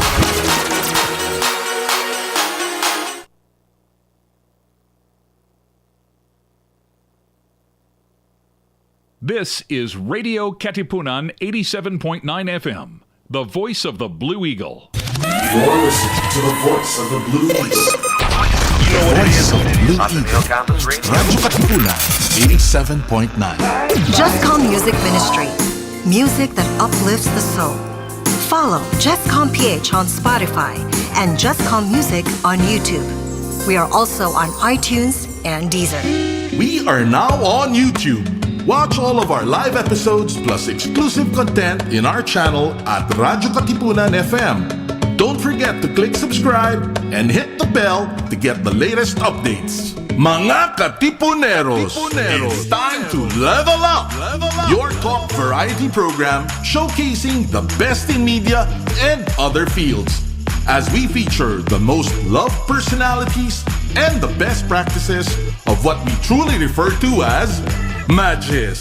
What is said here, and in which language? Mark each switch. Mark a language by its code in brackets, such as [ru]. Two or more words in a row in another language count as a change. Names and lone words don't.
[en] This is Radio Katipunan 87.9 FM, the voice of the Blue Eagle. You're listening to the voice of the Blue Eagle. The voice of the Blue Eagle. Radyo Katipunan 87.9. Justcom Music Ministry. Music that uplifts the soul. Follow Justcom PH on Spotify and Justcom Music on YouTube. We are also on iTunes and Deezer. We are now on YouTube. Watch all of our live episodes plus exclusive content in our channel at Radyo Katipunan FM. Don't forget to click subscribe and hit the bell to get the latest updates. Mga Katipuneros, it's time to level up! Your top variety program showcasing the best in media and other fields. As we feature the most loved personalities and the best practices of what we truly refer to as Magis.